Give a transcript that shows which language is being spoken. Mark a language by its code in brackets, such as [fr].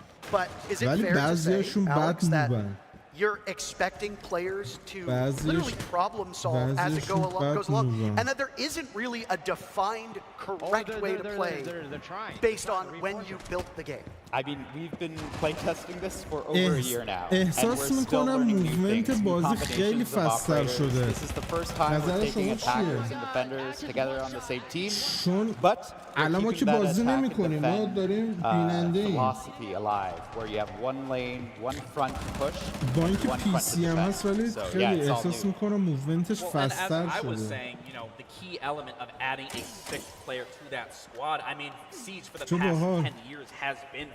[en] But is it fair to say, Alex, that you're expecting players to literally problem solve as it goes along, and that there isn't really a defined correct way to play based on when you built the game? I mean, we've been playtesting this for over a year now, and [fa] احساس میکنم موومنت بازی خیلی فست‌تر شده. [en] This is the first time we're taking attackers and defenders together on the same team. But [fa] الان ما که بازی نمی‌کنیم، ما داریم بیننده ایم. [en] Philosophy alive, where you have one lane, one front push. [fa] با اینکه پی سی هم هست ولی خیلی احساس میکنم موومنتش فست‌تر شده. [en] The key element of adding a sixth player to that squad. I mean, Siege for the past 10 years has been